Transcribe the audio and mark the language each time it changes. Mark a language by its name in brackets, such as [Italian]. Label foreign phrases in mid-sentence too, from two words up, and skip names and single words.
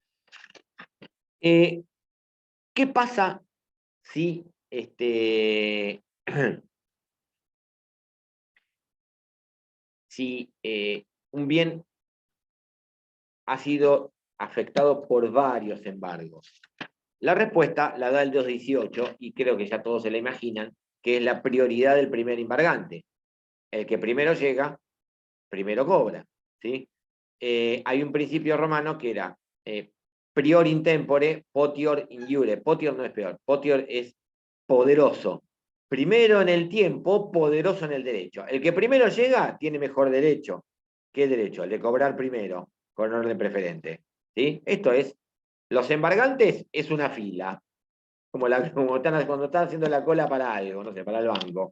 [Spanish] ¿Qué pasa si si un bien ha sido afectado por varios embargos? La respuesta la da el 218, y creo que ya todos se la imaginan, que es la prioridad del primer embargante. el que primero llega, primero cobra, ¿sí? Hay un principio romano que era [Latin] prior in tempore, potior in iure. [Spanish] Potior no es peor, potior es poderoso. Primero en el tiempo, poderoso en el derecho. El que primero llega tiene mejor derecho. ¿Qué derecho? El de cobrar primero, con orden preferente. ¿Sí? Esto es, los embargantes es una fila, como cuando están haciendo la cola para algo, no sé, para el banco.